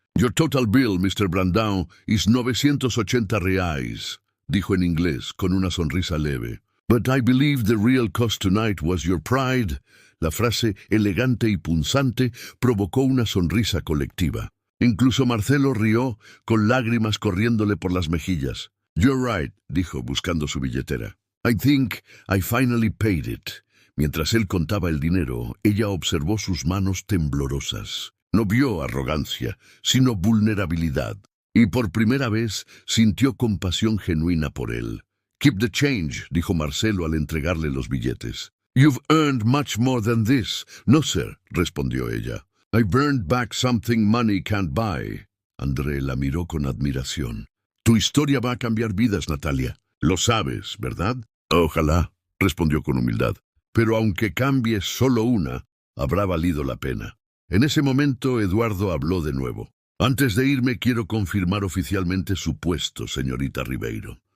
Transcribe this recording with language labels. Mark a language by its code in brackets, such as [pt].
[en] Your total bill, Mr. Brandão, is 980 reais, [es] dijo en inglés, con una sonrisa leve. [en] But I believe the real cost tonight was your pride. [es] La frase elegante y punzante provocó una sonrisa colectiva. Incluso Marcelo rió, con lágrimas corriéndole por las mejillas. [en] You're right, [es] dijo, buscando su billetera. [en] I think I finally paid it. [es] Mientras él contaba el dinero, ella observó sus manos temblorosas. No vio arrogancia, sino vulnerabilidad. Y por primera vez sintió compasión genuina por él. [en] Keep the change, [es] dijo Marcelo al entregarle los billetes. [en] You've earned much more than this. No, sir, [es] respondió ella. [en] I've earned back something money can't buy. [es] André la miró con admiración. Tu historia va a cambiar vidas, Natalia. Lo sabes, ¿verdad? Ojalá, respondió con humildad. Pero aunque cambie solo una, habrá valido la pena. En ese momento, Eduardo habló de nuevo. Antes de irme, quiero confirmar oficialmente su puesto, señorita Ribeiro.